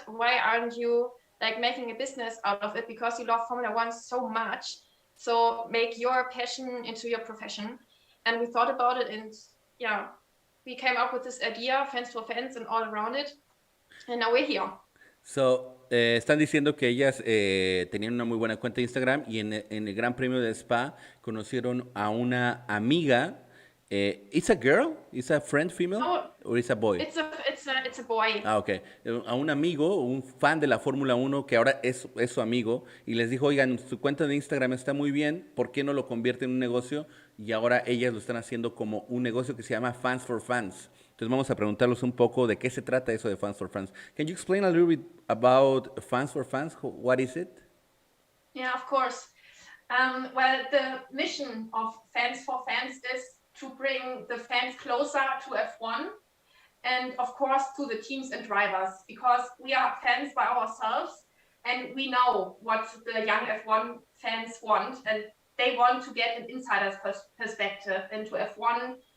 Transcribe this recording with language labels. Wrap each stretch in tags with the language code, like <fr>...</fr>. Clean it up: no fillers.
<en>Why aren't you like making a business out of it? Because you love Formula One so much. So make your passion into your profession. And we thought about it, and yeah, we came up with this idea, fans for fans and all around it. And now we're here.</en> <es>So, están diciendo que ellas tenían una muy buena cuenta de Instagram y en el Gran Premio de Spa conocieron a una amiga.</es> <en>¿It's a girl? ¿It's a friend female? Oh, ¿O it's a boy? it's a boy. Ah, ok.</en> <es>A un amigo, un fan de la Fórmula Uno que ahora es su amigo y les dijo, oigan, su cuenta de Instagram está muy bien, ¿por qué no lo convierte en un negocio? Y ahora ellas lo están haciendo como un negocio que se llama Fans for Fans. Entonces vamos a preguntarles un poco de qué se trata eso de Fans for Fans.</es> <en>Can you explain a little bit about Fans for Fans? What is it? Yeah, of course. Well, the mission of Fans for Fans is to bring the fans closer to F1 and of course to the teams and drivers, because we are fans by ourselves and we know what the young F1 fans want, and they want to get an insider's perspective into F1.</en>